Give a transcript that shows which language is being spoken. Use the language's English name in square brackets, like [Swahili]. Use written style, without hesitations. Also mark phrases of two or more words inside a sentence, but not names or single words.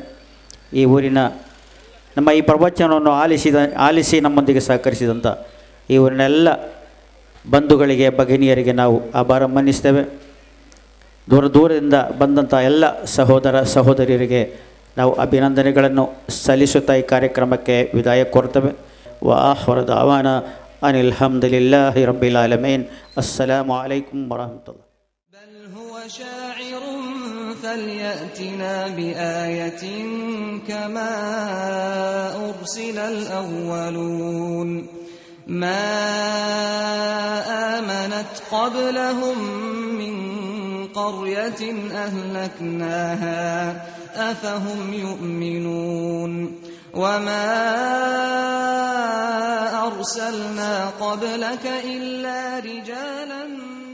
[Kannada] ಈ ಊರಿನ ನಮ್ಮ ಈ ಪ್ರವಚನವನ್ನು ಆಲಿಸಿ ನಮ್ಮೊಂದಿಗೆ ಸಹಕರಿಸಿದಂಥ ಈ ಊರಿನ ಎಲ್ಲ ಬಂಧುಗಳಿಗೆ, ಭಗಿನಿಯರಿಗೆ ನಾವು ಆಭಾರ ಮನ್ನಿಸ್ತೇವೆ. ದೂರದಿಂದ ಬಂದಂಥ ಎಲ್ಲ ಸಹೋದರ ಸಹೋದರಿಯರಿಗೆ ನಾವು ಅಭಿನಂದನೆಗಳನ್ನು ಸಲ್ಲಿಸುತ್ತಾ ಈ ಕಾರ್ಯಕ್ರಮಕ್ಕೆ ವಿದಾಯ ಕೋರ್ತೇವೆ. [Arabic] وآخر دعوانا أن الحمد لله رب العالمين. السلام عليكم ورحمة الله. شاعر فليأتنا بآية كما أرسل الأولون ما آمنت قبلهم من قرية أهلكناها أفهم يؤمنون وما أرسلنا قبلك إلا رجالا